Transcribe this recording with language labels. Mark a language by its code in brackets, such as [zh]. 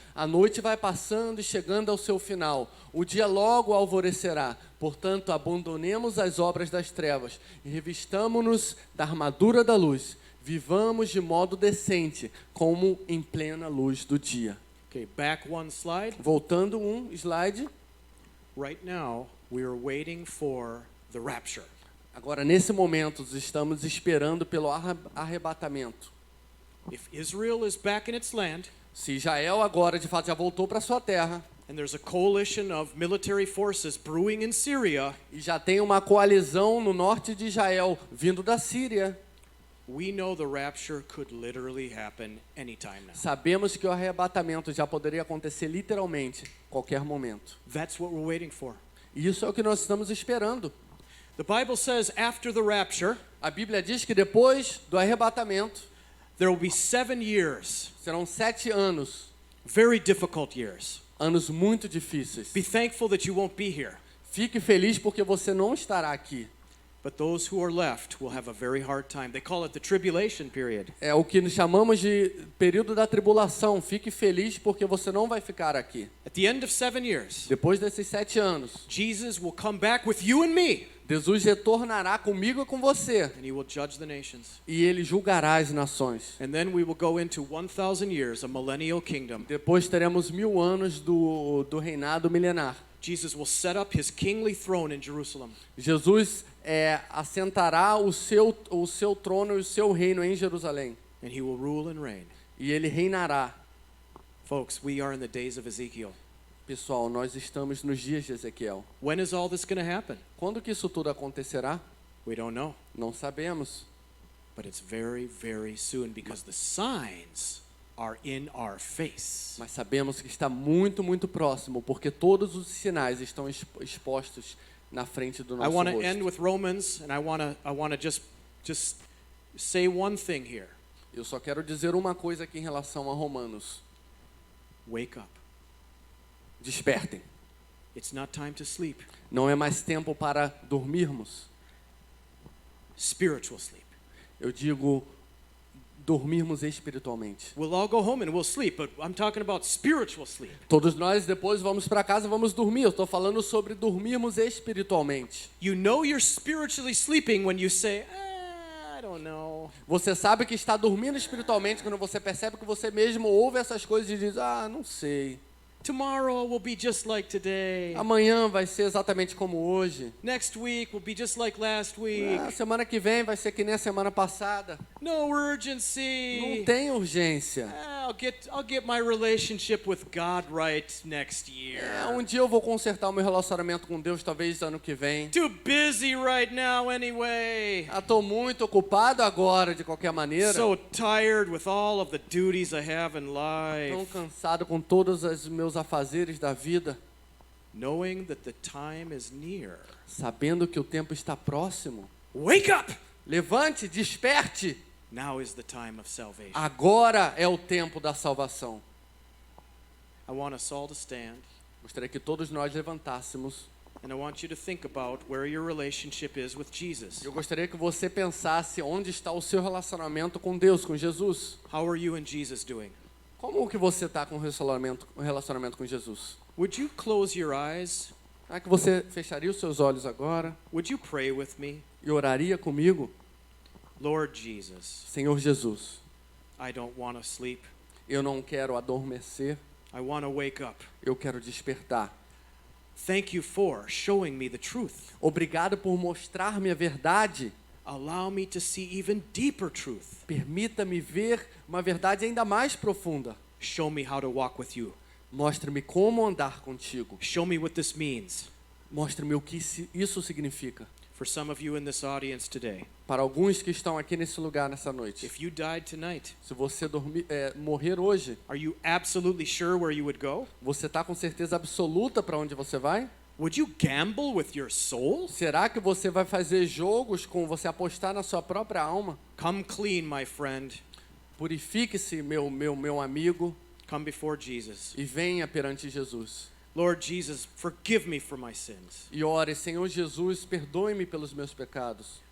[pt] A noite vai passando e chegando ao seu final, o dia logo alvorecerá. Portanto, abandonemos as obras das trevas e revistamo-nos da armadura da luz. Vivamos de modo decente, como em plena luz do dia. [en] Okay, back one slide. [pt] Voltando um slide. [en] Right now, we are waiting for the rapture. [pt] Agora, nesse momento, estamos esperando pelo arrebatamento. [en] If Israel is back in its land, [pt] Se Israel agora, de fato, já voltou para sua terra, [en] and there's a coalition of military forces brewing in Syria, [pt] e já tem uma coalizão no norte de Israel, vindo da Síria, [en] we know the rapture could literally happen anytime now. [pt] sabemos que o arrebatamento já poderia acontecer literalmente, qualquer momento. [en] That's what we're waiting for. [pt] E isso é o que nós estamos esperando. [en] The Bible says after the rapture, [pt] A Bíblia diz que depois do arrebatamento, [en] there will be 7 years, [pt] serão 7 anos, [en] very difficult years. [pt] anos muito difíceis. [en] Be thankful that you won't be here, [pt] Fique feliz porque você não estará aqui. [en] but those who are left will have a very hard time. They call it the tribulation period. [pt] É o que nós chamamos de período da tribulação. Fique feliz porque você não vai ficar aqui. [en] At the end of 7 years, [pt] Depois desses 7 anos, [en] Jesus will come back with you and me, [pt] Jesus retornará comigo e com você. [en] and he will judge the nations. [pt] E ele julgará as nações. [en] And then we will go into 1,000 years, a millennial kingdom. [pt] Depois teremos 1000 anos do reinado milenar. [en] Jesus will set up his kingly throne in Jerusalem. [pt] Jesus assentará o seu trono e o seu reino em Jerusalém. [en] And he will rule and reign. [pt] E ele reinará. [en] Folks, we are in the days of Ezekiel. [pt] Pessoal, nós estamos nos dias de Ezequiel. [en] When is all this going to happen? [pt] Quando que isso tudo acontecerá? [en] We don't know. [pt] Não sabemos. [en] But it's very, very soon because the signs are in our face. [pt] Mas sabemos que está muito, muito próximo, porque todos os sinais estão expostos na frente do [en] I [pt] nosso [en] want to end [pt] rosto. [en] with Romans, and I want to just say one thing here. [pt] Eu só quero dizer uma coisa aqui em relação a Romanos. [en] Wake up. [pt] Despertem. [en] It's not time to sleep. [pt] Não é mais tempo para dormirmos. [en] Spiritual sleep. [pt] Eu digo dormirmos espiritualmente. [en] We'll all go home and we'll sleep, but I'm talking about spiritual sleep. [pt] Todos nós depois vamos para casa, vamos dormir. Eu estou falando sobre dormirmos espiritualmente. [en] You know you're spiritually sleeping when you say, I don't know. [pt] Você sabe que está dormindo espiritualmente quando você percebe que você mesmo ouve essas coisas e diz, não sei. [en] Tomorrow will be just like today. [pt] Amanhã vai ser exatamente como hoje. [en] Next week will be just like last week. [pt] Semana que vem vai ser que nem a semana passada. [en] No urgency. [pt] Não tem urgência. [en] I'll get my relationship with God right next year. [pt] Um dia eu vou consertar o meu relacionamento com Deus, talvez ano que vem. [en] Too busy right now anyway. [pt] Estou muito ocupado agora, de qualquer maneira. [en] So tired with all of the duties I have in [pt] Tão cansado com todos os meus afazeres da vida. [en] Knowing that the time is near. [pt] Sabendo que o tempo está próximo. [en] Wake up! [pt] Levante, desperte. [en] Now is the time of salvation. [pt] Agora é o tempo da salvação. [en] I want us all to stand, [pt] Gostaria que todos nós levantássemos. [en] and I want you to think about where your relationship is with Jesus. [pt] Eu gostaria que você pensasse onde está o seu relacionamento com Deus, com Jesus. [en] How are you and Jesus doing? [pt] Como que você está com o relacionamento com Jesus? [en] Would you close your eyes? [pt] Será que você fecharia os seus olhos agora [en] Would you pray with me? [pt] e oraria comigo? [en] Lord Jesus, [pt] Senhor Jesus, [en] I don't want to sleep. [pt] eu não quero adormecer, [en] I want to wake up. [pt] eu quero despertar. [en] Thank you for showing me the truth. [pt] Obrigado por mostrar-me a verdade. [en] Allow me to see even deeper truth. [pt] Permita-me ver uma verdade ainda mais profunda. [en] Show me how to walk with you. [pt] Mostre-me como andar contigo. [en] Show me what this means. [pt] Mostre-me o que isso significa. [en] For some of you in this audience today, [pt] Para alguns que estão aqui nesse lugar nessa noite, [en] if you died tonight, [pt] se você morrer hoje, [en] are you absolutely sure where you would go? [pt] você está com certeza absoluta para onde você vai? [en] Would you gamble with your soul? [pt] Será que você vai fazer jogos com você apostar na sua própria alma? [en] Come clean, my friend. [pt] Purifique-se, meu amigo, [en] Come before Jesus. [pt] e venha perante Jesus. [en] Lord Jesus, forgive me for my sins. [pt] E ore, Senhor Jesus, perdoe-me pelos meus pecados.